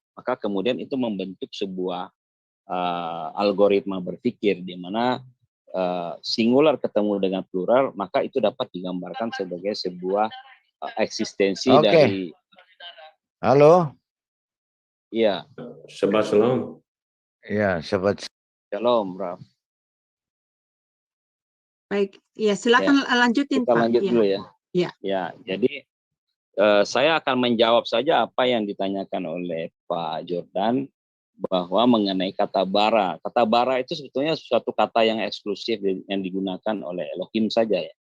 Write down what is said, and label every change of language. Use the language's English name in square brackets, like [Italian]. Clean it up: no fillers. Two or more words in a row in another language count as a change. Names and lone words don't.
[Indonesian] Maka kemudian itu membentuk sebuah algoritma berpikir di mana singular ketemu dengan plural, maka itu dapat digambarkan sebagai sebuah eksistensi dari. Halo. Iya. [Hebrew] שבת שלום. [Indonesian] Iya, shabbat shalom, Prof. Baik, ya silakan lanjutin kita Pak. Lanjut dulu ya. Ya. Ya, jadi saya akan menjawab saja apa yang ditanyakan oleh Pak Jordan bahwa mengenai kata bara. Kata bara itu sebetulnya suatu kata yang eksklusif yang digunakan oleh Elohim saja ya.